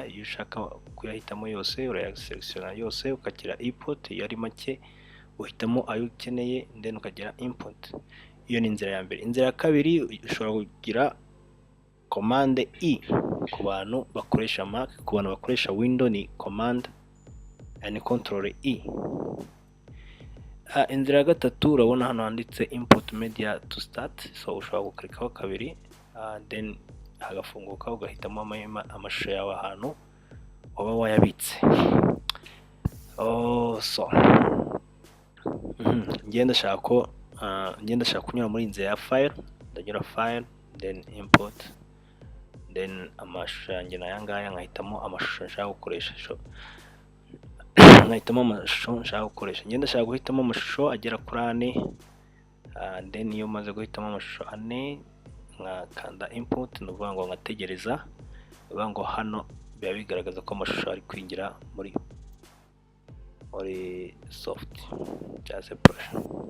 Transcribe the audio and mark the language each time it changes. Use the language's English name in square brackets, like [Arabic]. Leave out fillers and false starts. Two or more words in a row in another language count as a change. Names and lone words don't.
[Kinyarwanda] Iyo ushaka kuyahitamo yose urayaselectiona yose, ukagira import. Iyo ari make uhitamo ayo ukeneye, then ukagira import. Iyo ni inzira ya mbere. Inzira ya kabiri ushobora kugira command E ku bantu bakoresha Mac. Ku bantu bakoresha Windows ni [English] command and control E. [Kinyarwanda] Inzira ya gatatu urabona hano handitse [English] import media to start. [Kinyarwanda] So ushobora guklikaho kabiri, then hagafunguka, ugahitamo amashusho yawe ahantu waba wayabitse. So ngenda ndashaka kunyura muri inzira ya file. Ndanyura file, [English] then import, then [Kinyarwanda] amashusho yanjye nayangaya, nkahitamo amashusho nshaka gukoresha. Ngenda ndashaka guhitamo amashusho agera kuri 4. Then iyo maze guhitamo amashusho 4, nkakanda import, nuvuga ngo ngategereza. Nuvuga ngo hano biba bigaragaza ko amashusho ari kwinjira muri soft cyase brush.